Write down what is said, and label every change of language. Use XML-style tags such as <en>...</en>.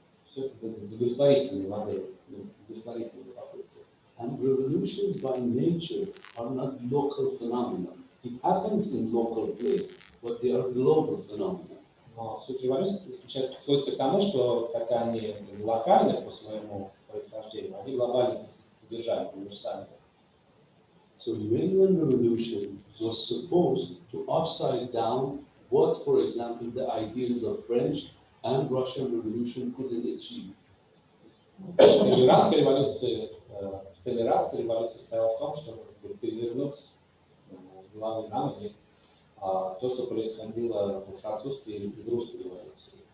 <ru>Все это удовлетворительные модели, удовлетворительные попытки.</ru> <en>And revolutions by nature are not local phenomena. It happens in local place, but they are global phenomena.</en> <ru>Но суть революции сводится к тому, что хотя они локальны по своему происхождению, они глобальны по содержанию, универсальны.</ru> <en>So Iranian Revolution was supposed to upside down what, for example, the ideals of French and Russian Revolution couldn't achieve.</en> <ru>Иранская революция, цель иранской революции состояла в том, чтобы перевернуть с головы на ноги то, что происходило в французской и русской революции.</ru>